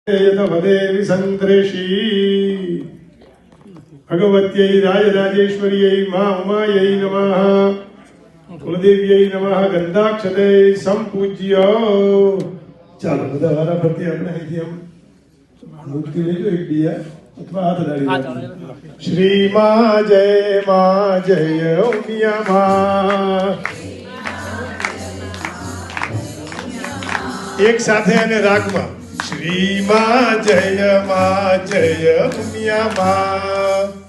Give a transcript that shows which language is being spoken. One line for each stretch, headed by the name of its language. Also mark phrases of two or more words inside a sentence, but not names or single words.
Sanskrit: देवी संतृषी भगवत्यै राजराजेश्वर्यै मां उमायै नमः कुलदेव्यै नमः गंधाक्षते संपूज्य
Gujarati: ચાલો બધા વારા ફરતી આપણે અહીંથી આમ મૂર્તિ લેજો એક બીજા અથવા હાથ અડાડી શ્રી માં જય ઉમિયા માં એક સાથે અને રાગમાં શ્રી માં જય ઉમિયા માં